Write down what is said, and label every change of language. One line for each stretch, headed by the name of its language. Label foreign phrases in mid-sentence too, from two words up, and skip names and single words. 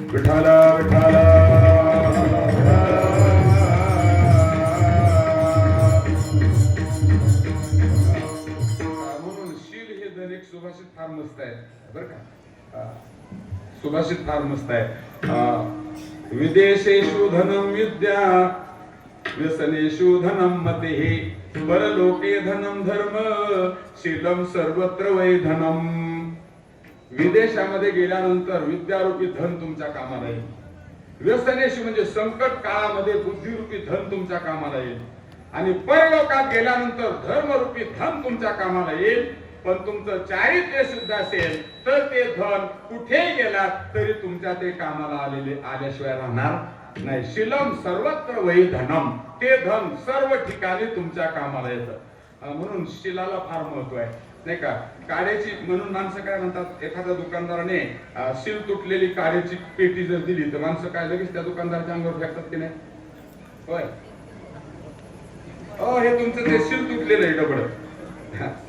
Marathi: विठ्ठल विठ्ठल सुभाषित फार मस्त आहे बरं का. सुभाषित फार मस्त आहे.
Sanskrit: विदेशेषु धनम विद्या व्यसनेषु धनम मतिः, परलोके धनम धर्म शीलम सर्वत्र वै धनम.
Marathi: विदेशामध्ये गेल्यानंतर विद्यारूपी धन तुमच्या कामाला येईल. व्यसनेषु म्हणजे संकट काळामध्ये बुद्धिरूपी धन तुमच्या कामाला येईल, आणि परलोकात गेल्यानंतर धर्मरूपी धन तुमच्या कामाला येईल. पण तुमचं चारित्र्य शुद्ध असेल तर ते धन कुठेही गेलात तरी तुमच्या ते कामाला आल्याशिवाय राहणार नाही.
Sanskrit: शीलम सर्वत्र वै धनम.
Marathi: ते धन सर्व ठिकाणी तुमच्या कामाला येतं. म्हणून शीलाला फार महत्व आहे नाही का. काड्याची म्हणून माणसं काय म्हणतात, एखाद्या दुकानदाराने शील तुटलेली काड्याची पेटी जर दिली तर माणसं काय लगेच त्या दुकानदाराच्या अंगावर फेकतात की नाही. होय, हे तुमचं ते शील तुटलेलं आहे डबड.